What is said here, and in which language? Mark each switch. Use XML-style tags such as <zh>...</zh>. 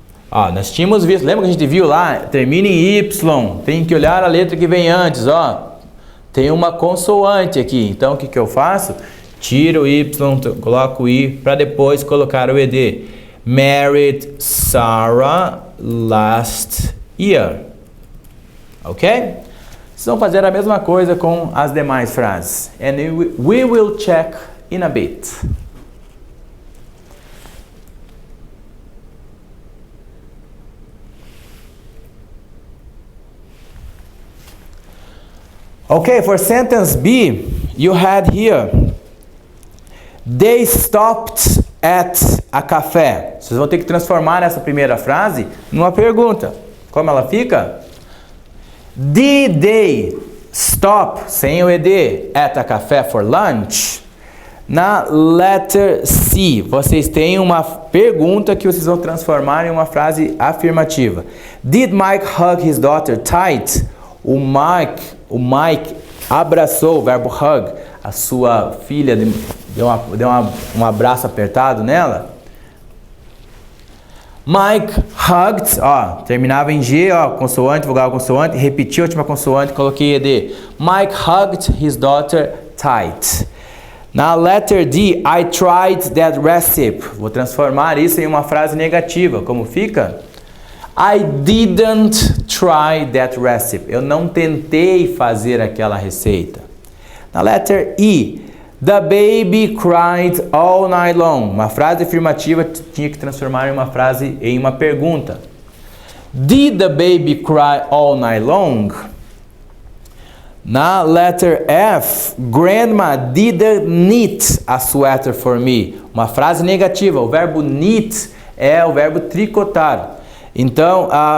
<pt>Ó, nós tínhamos visto, lembra que a gente viu lá? Termina em Y, tem que olhar a letra que vem antes, ó. Tem uma consoante aqui, então o que eu faço? Tiro o Y, coloco o I, para depois colocar o ED.</pt> <en>Married Sarah last year. Ok?</en> <pt>Vocês vão fazer a mesma coisa com as demais frases.</pt> <en>And we will check in a bit. Okay, for sentence B, you had here, they stopped at a café.</en> <pt>Vocês vão ter que transformar essa primeira frase numa pergunta. Como ela fica?</pt> <en>Did they stop,</en> <pt>sem o ed,</pt> <en>at a café for lunch?</en> <pt>Na letter C, vocês têm uma pergunta que vocês vão transformar em uma frase afirmativa.</pt> <en>Did Mike hug his daughter tight?</en> <pt>O Mike abraçou, o verbo hug, a sua filha, deu um abraço apertado nela.</pt> <en>Mike hugged,</en> <pt>ó, terminava em G, ó, consoante, vogal consoante, repeti a última consoante, coloquei ED.</pt> <en>Mike hugged his daughter tight. Na letter D, I tried that recipe.</en> <pt>Vou transformar isso em uma frase negativa. Como fica?</pt> <en>I didn't try that recipe.</en> <pt>Eu não tentei fazer aquela receita.</pt> <en>Na letter E, the baby cried all night long.</en> <pt>Uma frase afirmativa tinha que transformar em uma frase em uma pergunta.</pt> <en>Did the baby cry all night long? Na letter F, Grandma didn't knit a sweater for me.</en> <pt>Uma frase negativa. O verbo knit é o verbo tricotar. Então,</pt>